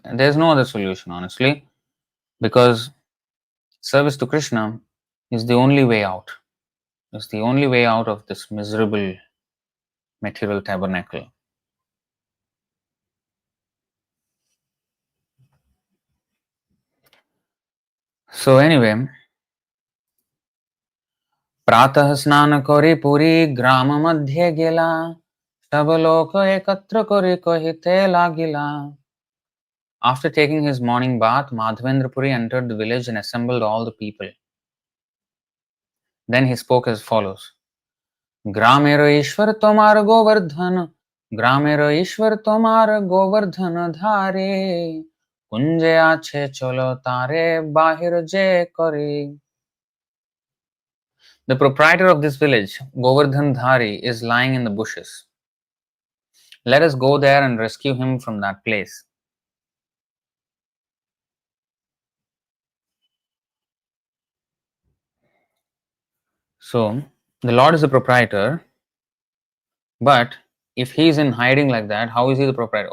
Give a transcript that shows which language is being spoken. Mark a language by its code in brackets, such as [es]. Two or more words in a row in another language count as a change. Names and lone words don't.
[en] And there's no other solution, honestly, because service to Krishna is the only way out. It's the only way out of this miserable material tabernacle. So anyway, [bn] প্রাতঃ স্নান করি পুরী গ্রাম মধ্য গেলা সব লোক একত্র করি কহিতে লাগিলা. [en] After taking his morning bath, Madhavendra Purī entered the village and assembled all the people. Then he spoke as follows. [bn] গ্রামের ঈশ্বর তোমার গোবর্ধন গ্রামের ঈশ্বর তোমার গোবর্ধন ধারে কুঞ্জে আছে চলো তারে বাহির যে করি. [en] The proprietor of this village, Govardhan Dhari, is lying in the bushes. Let us go there and rescue him from that place. So, the Lord is the proprietor, but if he is in hiding like that, how is he the proprietor?